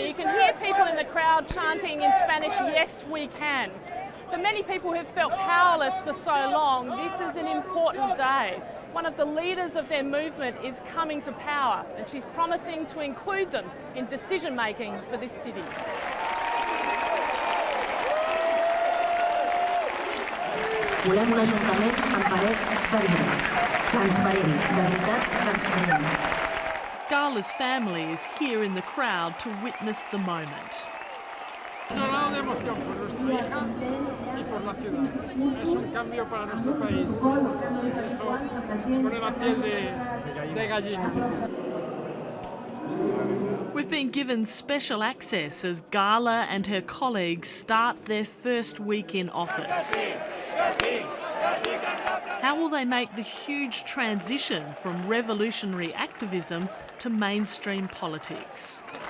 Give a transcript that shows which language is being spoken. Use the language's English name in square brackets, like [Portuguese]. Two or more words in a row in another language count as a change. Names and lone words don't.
[English] You can hear people in the crowd chanting in Spanish, "Yes, we can." For many people who've felt powerless for so long, this is an important day. One of the leaders of their movement is coming to power, and she's promising to include them in decision making for this city. [Catalan] Volem un ajuntament amb parets de vidre, transparent, de veritat transparent. [English] Gala's family is here in the crowd to witness the moment. [Spanish] Llorado de emoción por nuestra hija y por la ciudad. Es un cambio para nuestro país. Eso pone la piel de gallina. [English] We've been given special access as Gala and her colleagues start their first week in office. How will they make the huge transition from revolutionary activism to mainstream politics?